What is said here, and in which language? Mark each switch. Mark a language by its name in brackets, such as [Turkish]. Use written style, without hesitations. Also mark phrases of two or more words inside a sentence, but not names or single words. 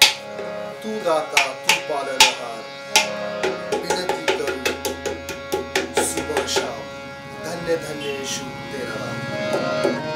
[Marathi] तू दाता तू पालनहार, विनंती करू [Hindi] सुबह शाम. धन्य धन्य येशू तेरा नाम.